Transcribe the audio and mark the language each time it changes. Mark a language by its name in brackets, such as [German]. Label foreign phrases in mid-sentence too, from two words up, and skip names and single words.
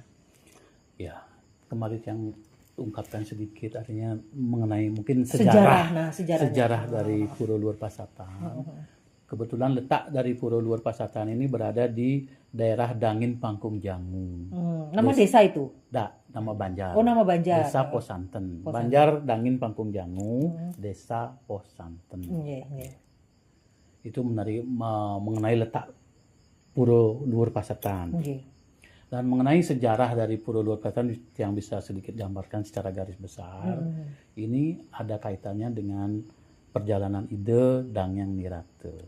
[Indonesian] Ya, kemarin yang ungkapkan sedikit artinya mengenai mungkin sejarah dari Pura Luhur Pasatan. Kebetulan letak dari Pura Luhur Pasatan ini berada di daerah Dangin Pangkung Jangu. Nama desa itu? Nama Banjar. Oh, nama Banjar. Desa Posanten. Banjar Dangin Pangkung Jangu, Desa Posanten. Itu mengenai letak Pura Luhur Pasatan. Dan mengenai sejarah dari Pura Luhur Pasatan yang bisa sedikit gambarkan secara garis besar, ini ada kaitannya dengan perjalanan ide Dangyang Nirate.